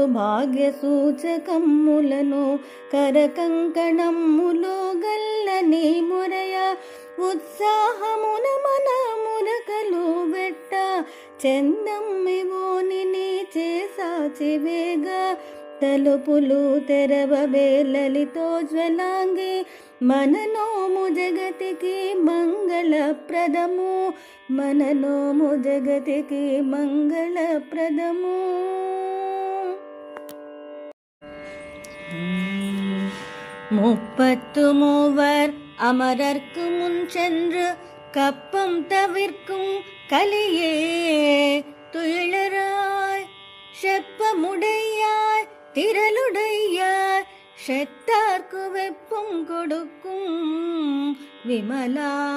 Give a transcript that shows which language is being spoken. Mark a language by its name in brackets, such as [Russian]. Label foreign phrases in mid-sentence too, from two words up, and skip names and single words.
[Telugu] భాగ్య సూచకమ్ములను కరకంకణమ్ములో గల్లని మురయ ఉత్సాహమున మన మురకలు వెట్ట చెందమ్మివోని చేసాచి వేగ తలుపులు తెరవవే లలితోజ్వలాంగి మననోము జగతికి మంగళప్రదము మననోము జగతికి మంగళప్రదము. [Tamil] முப்பத்து மூவர் அமரர்க்கு முன் சென்று கப்பம் தவிர்க்கும் கலியே துயிலராய் செப்பமுடையாய் திரளுடையாய் செத்தார்க்கு வெப்பம் கொடுக்கும் விமலா